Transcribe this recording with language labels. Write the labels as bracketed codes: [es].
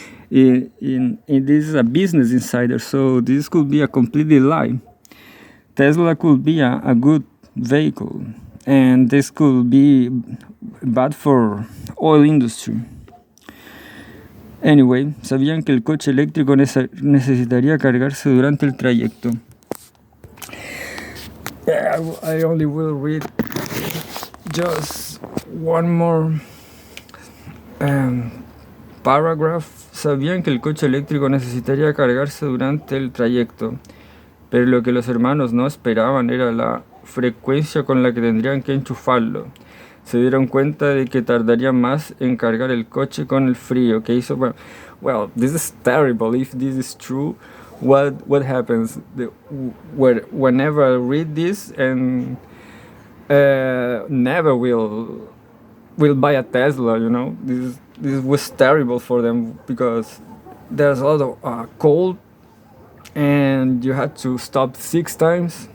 [en] This is a business insider, so this could be a completely lie. Tesla could be a good vehicle, and this could be bad for oil industry. [es] Anyway, ¿sabían que el coche eléctrico necesitaría cargarse durante el trayecto? [en] I only will read just one more paragraph. [es] Sabían que el coche eléctrico necesitaría cargarse durante el trayecto, pero lo que los hermanos no esperaban era la frecuencia con la que tendrían que enchufarlo. Se dieron cuenta de que tardarían más en cargar el coche con el frío que hizo. [en] Well, this is terrible. If this is true, what happens? Whenever I read this, and never will buy a Tesla. You know, this was terrible for them because there's a lot of cold, and you had to stop 6 times.